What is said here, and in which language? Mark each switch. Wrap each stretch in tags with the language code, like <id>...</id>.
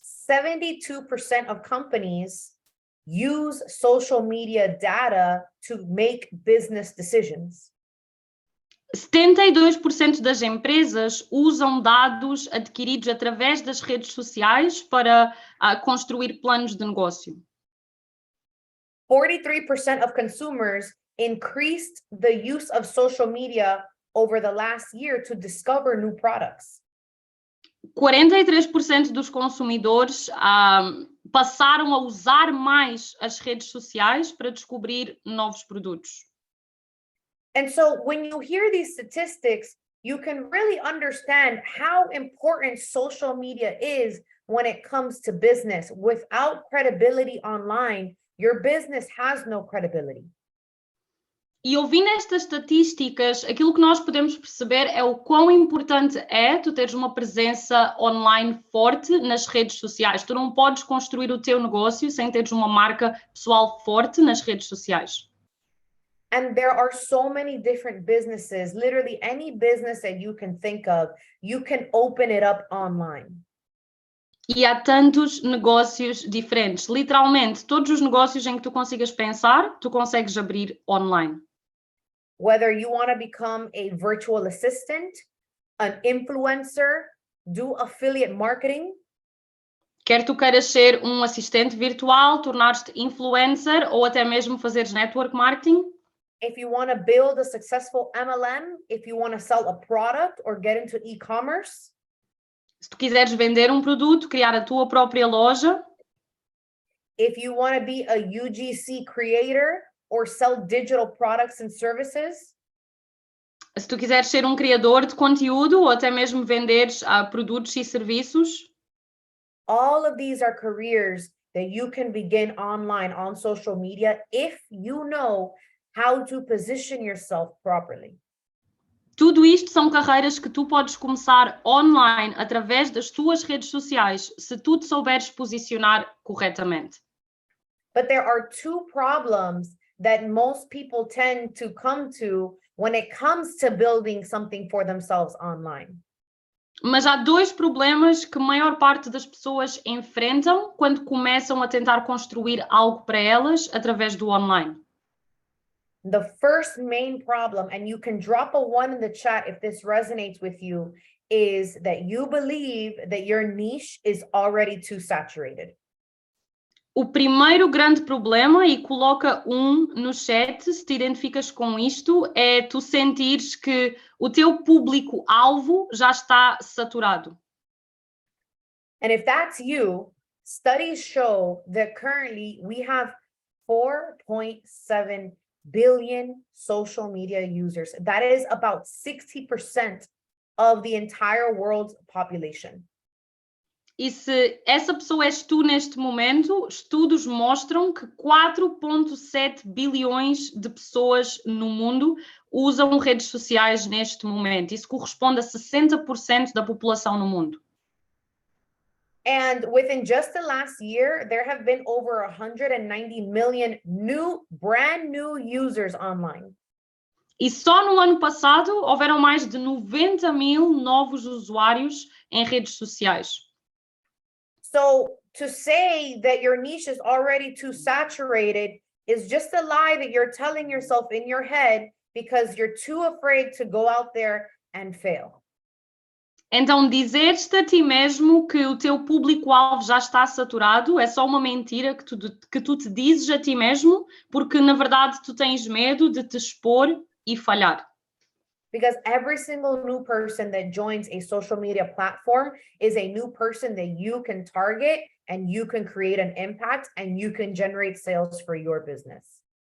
<en>72% of companies use social media data to make business decisions.</en> <pt>72% das empresas usam dados adquiridos através das redes sociais para construir planos de negócio.</pt> <en>43% of consumers increased the use of social media over the last year to discover new products.</en> <pt>43% dos consumidores passaram a usar mais as redes sociais para descobrir novos produtos.</pt> <en>And so when you hear these statistics, you can really understand how important social media is when it comes to business. Without credibility online, your business has no credibility.</en> <pt>E ouvindo estas estatísticas, aquilo que nós podemos perceber é o quão importante é tu teres uma presença online forte nas redes sociais. Tu não podes construir o teu negócio sem teres uma marca pessoal forte nas redes sociais.</pt> <en>And there are so many different businesses, literally any business that you can think of, you can open it up online.</en> <pt>E há tantos negócios diferentes. Literalmente, todos os negócios em que tu consigas pensar, tu consegues abrir online.</pt> <en>Whether you want to become a virtual assistant, an influencer, do affiliate marketing,</en> <pt>Quer tu queiras ser um assistente virtual, tornar-te influencer ou até mesmo fazeres network marketing.</pt> <en>if you want to build a successful MLM, if you want to sell a product or get into e-commerce,</en> <pt>Se tu quiseres vender um produto, criar a tua própria loja,</pt> <en>if you want to be a UGC creator or sell digital products and services,</en> <pt>se tu quiseres ser um criador de conteúdo ou até mesmo venderes produtos e serviços,</pt> <en>all of these are careers that you can begin online on social media if you know how to position yourself properly.</en> <pt>tudo isto são carreiras que tu podes começar online através das tuas redes sociais, se tu te souberes posicionar corretamente.</pt> <en>But there are two problems that most people tend to come to when it comes to building something for themselves online.</en> <pt>Mas há dois problemas que a maior parte das pessoas enfrentam quando começam a tentar construir algo para elas através do online.</pt> <en>The first main problem, and you can drop a 1 in the chat if this resonates with you, is that you believe that your niche is already too saturated.</en> <pt>O primeiro grande problema, e coloca no chat se te identificas com isto, é tu sentires que o teu público-alvo já está saturado.</pt> <en>And if that's you, studies show that currently we have 4.7 billion social media users. That is about 60% of the entire world's population.</en> <pt>E se essa pessoa és tu neste momento, estudos mostram que 4,7 bilhões de pessoas no mundo usam redes sociais neste momento. Isso corresponde a 60% da população no mundo.</pt> <en>And within just the last year, there have been over 190 million brand new users online.</en> <pt>E só no ano passado houveram mais de 90 mil novos usuários em redes sociais.</pt> <en>So to say that your niche is already too saturated is just a lie that you're telling yourself in your head because you're too afraid to go out there and fail.</en> <pt>Então, dizeres-te a ti mesmo que o teu público-alvo já está saturado é só uma mentira que tu te dizes a ti mesmo, porque na verdade tu tens medo de te expor e falhar.</pt> <en>Because every single new person that joins a social media platform is a new person that you can target and you can create an impact and you can generate sales for your business.</en>